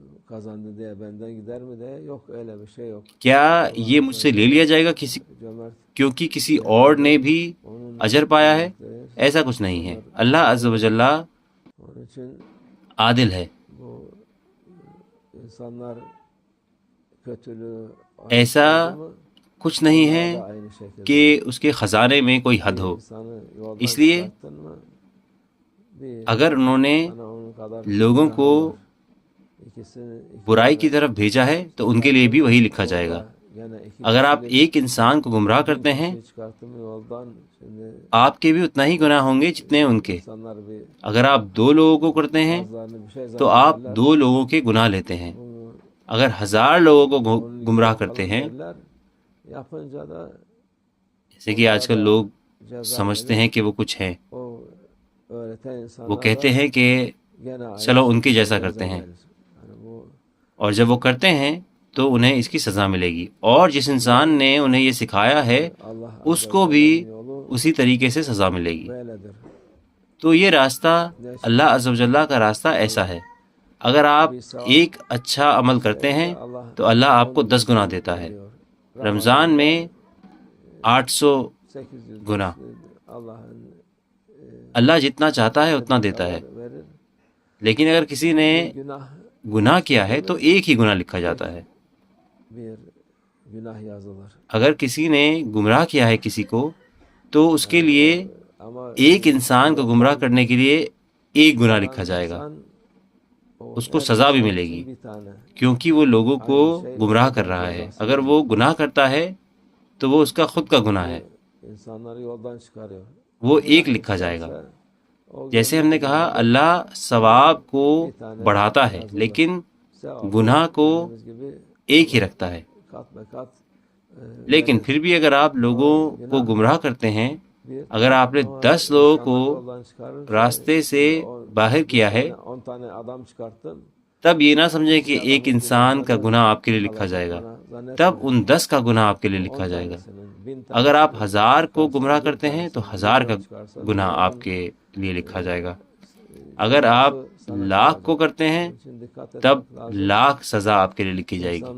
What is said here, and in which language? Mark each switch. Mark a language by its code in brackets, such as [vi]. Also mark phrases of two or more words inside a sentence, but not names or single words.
[tr] kazandı diye benden gider mi de yok öyle bir şey yok. [ur] کیا یہ مجھ سے لے لیا جائے گا [tr] Cömert [ur] کیونکہ کسی اور نے بھی اجر پایا ہے؟ ایسا کچھ نہیں ہے. [ar] اللہ عز و جل [tr] onun için [ur] عادل ہے. [tr] bu insanlar kötülüğü [ur] ایسا کچھ نہیں ہے [tr] da aynı şekilde [ur] کہ اس کے خزانے میں کوئی حد ہو. [tr] insanı yoldan [ur] اس لیے [tr] çıkarttın mı bir [ur] اگر انہوں نے [tr] sana onun kadar [ur] لوگوں کو [tr] ikisini [ur] برائی کی طرف بھیجا ہے تو ان کے لیے بھی وہی لکھا جائے گا. [tr] gene iki [ur] اگر آپ ایک انسان کو گمراہ کرتے ہیں [tr] kişi çıkarttın mı yoldan şimdi [ur] آپ کے بھی اتنا ہی گناہ ہوں گے جتنے ان کے. [tr] insanlar bir [ur] اگر آپ 2 لوگوں کو کرتے ہیں [tr] bazılarını bir şey [ur] تو آپ 2 لوگوں کے گناہ لیتے ہیں. [tr] bunu [ur] اگر 1000 لوگوں کو گمراہ کرتے ہیں، [tr] derler, yapınca da [ur] جیسے کہ آج کل لوگ سمجھتے ہیں کہ وہ کچھ ہیں، [tr] o öğreten insanlar [ur] وہ کہتے ہیں کہ [tr] gene aynı [ur] چلو ان کی [tr] şekilde [ur] جیسا [tr] ceza [ur] کرتے ہیں، [tr] verir. Yani bu [ur] اور جب وہ کرتے ہیں تو انہیں اس کی سزا ملے گی. اور جس انسان نے انہیں یہ سکھایا ہے [tr] Allah [ur] اس کو بھی اسی طریقے سے سزا ملے گی. [tr] böyledir. [ur] تو یہ راستہ [ar] اللہ عز و جل [ur] کا راستہ ایسا ہے. اگر آپ ایک اچھا عمل کرتے ہیں تو اللہ آپ کو 10 گناہ دیتا ہے. رمضان میں 800 800 گناہ. [tr] Allah'ın [ur] اللہ جتنا چاہتا ہے اتنا دیتا ہے. [tr] verir. [ur] لیکن اگر کسی نے [tr] Günah [ur] گناہ کیا ہے تو ایک ہی گناہ لکھا جاتا ہے. [tr] bir günah yazılır. [ur] اگر کسی نے گمراہ کیا ہے کسی کو تو اس کے لیے [tr] Ama [ur] ایک انسان کو گمراہ کرنے کے لیے ایک گناہ لکھا جائے گا. [tr] insan o [ur] اس کو سزا بھی ملے گی [tr] bir tane [ur] کیونکہ وہ لوگوں کو گمراہ کر رہا ہے. اگر وہ گناہ کرتا ہے تو وہ اس کا خود کا گناہ ہے، [tr] insanları yoldan çıkarıyor. [ur] وہ ایک لکھا جائے گا. [tr] O [ur] جیسے ہم نے کہا اللہ ثواب کو بڑھاتا ہے لیکن گناہ کو [tr] gibi [ur] ایک ہی رکھتا ہے. [tr] kat be kat [ur] لیکن پھر بھی اگر آپ لوگوں کو گمراہ کرتے ہیں، اگر آپ نے 10 لوگوں کو [tr] yoldan çıkarır. [ur] راستے سے باہر کیا ہے [tr] 10 tane adam çıkarttın. [ur] تب یہ نہ سمجھیں کہ ایک انسان کا گناہ آپ کے لیے لکھا جائے گا، تب ان 10 کا گناہ آپ کے لیے لکھا جائے گا. اگر آپ 1000 کو گمراہ کرتے ہیں تو 1000 کا گناہ آپ کے لیے لکھا جائے گا. اگر آپ 1,00,000 کو کرتے ہیں تب 1,00,000 سزا آپ کے لیے لکھی جائے گی.